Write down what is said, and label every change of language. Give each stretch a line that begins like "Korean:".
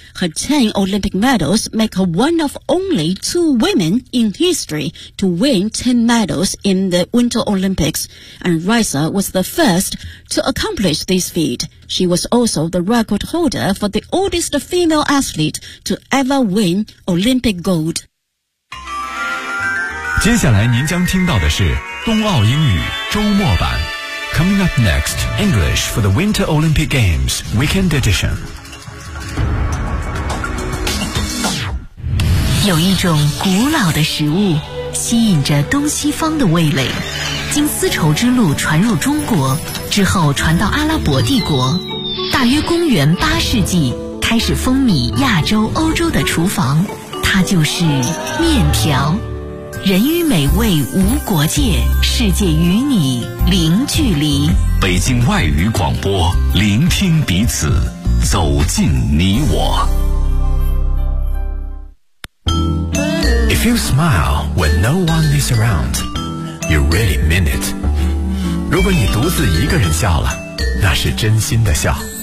English: Her 10 Olympic medals make her one of only 2 women in history to win 10 medals in the Winter Olympics, and Raisa was the first to accomplish this feat. She was also the record holder for the oldest female athlete to ever win Olympic gold.
Chinese: 接下来您将听到的是冬奥英语周末版。
English: Coming up next, English for the Winter Olympic Games Weekend Edition.
Chinese: 有一种古老的食物吸引着东西方的味蕾，经丝绸之路传入中国之后传到阿拉伯帝国，大约公元8世纪开始风靡亚洲欧洲的厨房，它就是面条。人与美味无国界，世界与你零距离。北京外语广播，聆听彼此，走进你我。
English: If you smile when no one is around, you really mean it.
Chinese: 如果你独自一个人笑了，那是真心的笑。